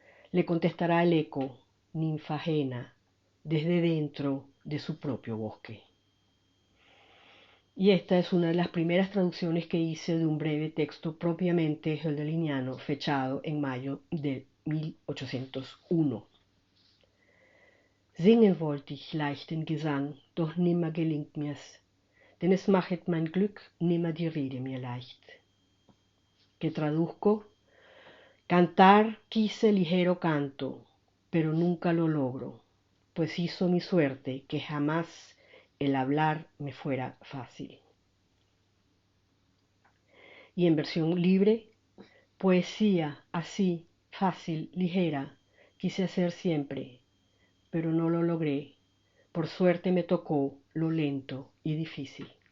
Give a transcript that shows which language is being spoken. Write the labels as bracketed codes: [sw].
[es] Le contestará el eco, ninfa ajena, desde dentro de su propio bosque. Y esta es una de las primeras traducciones que hice de un breve texto propiamente hölderliniano, fechado en mayo de 1801. [de] Singen wollte ich leichten Gesang, doch nimmer gelingt mir's, denn es machet mein Glück nimmer die Rede mir leicht. [es] Que traduzco: cantar quise ligero canto, pero nunca lo logro, pues hizo mi suerte que jamás el hablar me fuera fácil. Y en versión libre: poesía así, fácil, ligera, quise hacer siempre, pero no lo logré. Por suerte me tocó lo lento y difícil.